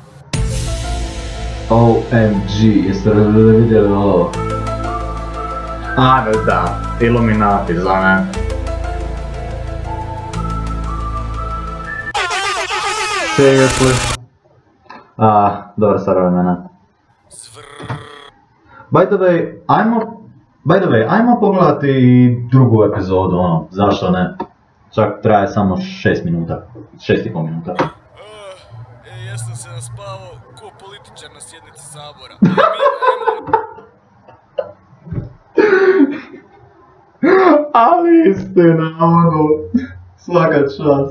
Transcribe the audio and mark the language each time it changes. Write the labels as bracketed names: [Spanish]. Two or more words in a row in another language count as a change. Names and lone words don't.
[Croatian] OMG, jeste vidjeli ovo? A, da, Illuminati, za me. [English] Seriously? [Croatian] Dobra stvar vremena. [English] By the way, [Croatian] ajmo pogledati i drugu epizodu, ono, zašto ne? Čak traje samo 6 minuta, 6,5 minuta. Ja sam se naspavao ko političar na sjednici sabora. Ali istina, ono, svaka čast.